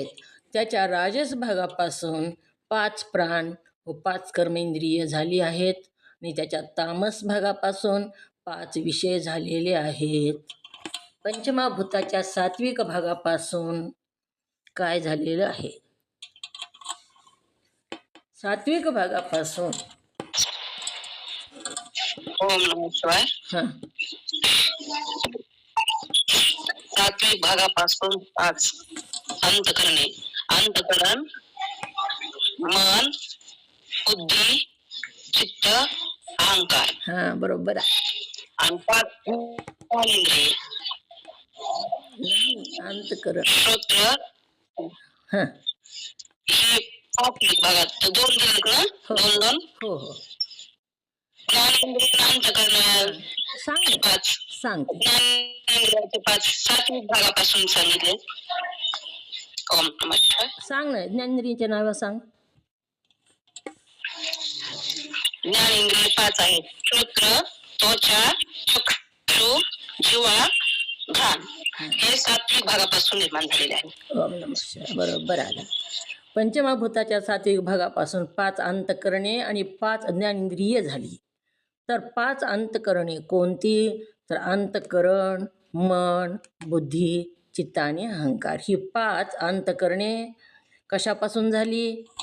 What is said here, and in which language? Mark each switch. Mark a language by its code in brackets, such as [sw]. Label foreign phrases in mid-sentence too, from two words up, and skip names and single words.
[mr] त्याच्या राजस भागापासून 5 प्राण व 5 कर्मेंद्रिय झाली आहेत आणि त्याच्या तामस भागापासून 5 विषय झालेले आहेत. पंचमहाभूताच्या सात्विक भागापासून काय झालेलं आहे? सात्विक भागापासून [sa] ओम नमः शिवाय. [mr] सात्विक भागापासून 5 अंतकरणे. अंतकरण मन, बुद्धी, चित्त, अहंकार. बरोबर आहे. आणि 5 ज्ञानेंद्रिय. अंतकरण श्रोत्र हे सात्विक भागात 2 दिलेत ना? 2 हो हो ज्ञानेंद्रिय अंतकरण सांग 5. सांगते. ज्ञानेंद्रियाचे 5 सात्विक भागापासून सांगितले. [sa] ओम नमः शिवाय. [mr] सांग ना, ज्ञानेंद्रियाचे नाव सांग. ज्ञानेंद्रिय 5 आहेत. श्रोत्र, त्वचा, चक्षु, जिव्हा, घ्राण. हे सात्विक भागापासून निर्माण झालेले आहे. [sa] ओम नमः शिवाय. [mr] बरोबर आला. पंचमहाभूताच्या सात्विक भागापासून 5 अंतकरणे आणि 5 ज्ञानेंद्रिय झाली. तर 5 अंतकरणे कोणती? तर अंतकरण, मन, बुद्धी, चित्त आणि अहंकार. ही 5 अंतकरणे कशापासून झाली?